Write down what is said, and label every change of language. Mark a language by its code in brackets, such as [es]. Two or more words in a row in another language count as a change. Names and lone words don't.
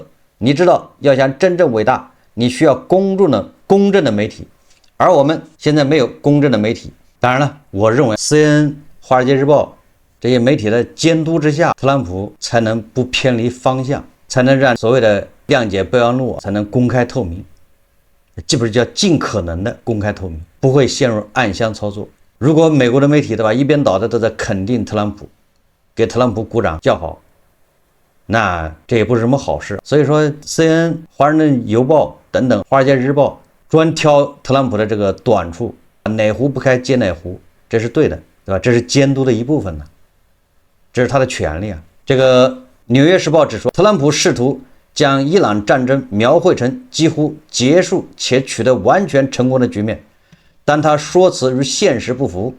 [zh] 你知道，要想真正偉大，你需要公正的媒体，而我們現在沒有公正的媒體。當然了，我認為 CNN、華爾街日報這些媒體的監督之下，特朗普才能不偏離方向，才能讓所謂的諒解備忘錄才能公開透明，基本上叫盡可能的公開透明，不會陷入暗箱操作。如果美國的媒体对吧，一邊倒的都在肯定特朗普，給特朗普鼓掌叫好，那這也不是什麼好事。所以說 CNN、華盛頓郵報等等，華爾街日報專挑特朗普的這個短處，哪壺不開接哪壺，這是對的，對吧？這是監督的一部分呢，這是他的權利啊。這個紐約時報指出，特朗普試圖將伊朗戰爭描繪成幾乎結束且取得完全成功的局面，但他說辭與現實不符。